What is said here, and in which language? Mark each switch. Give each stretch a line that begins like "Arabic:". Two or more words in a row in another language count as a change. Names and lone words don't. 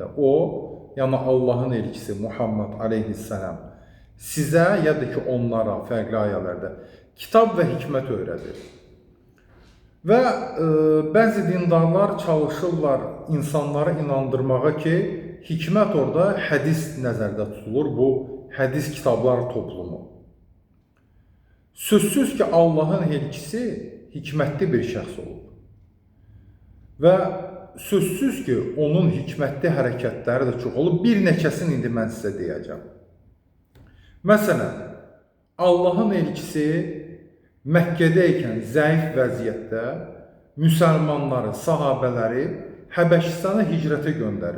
Turkish: O, yani Allah'ın elçisi Muhammed aleyhisselam size ya da ki onlara farklı ayelerde kitap ve hikmet öğretir. Ve bazı dindarlar çalışırlar insanları inandırmağa ki hikmet orada hadis
Azerbaijani: nəzərdə tutulur. Bu hadis kitablar toplumu. Sözsüz ki Allah'ın elçisi hikmetli bir şəxs olub. Və sözsüz ki onun hikmetli hərəkətləri də çox olub. Bir neçəsini indi mən sizə deyəcəm. Məsələn, Allah'ın elçisi Məkkədəykən zəif vəziyyətdə müsəlmanları, sahabələri Həbəşistana hicrətə göndərir.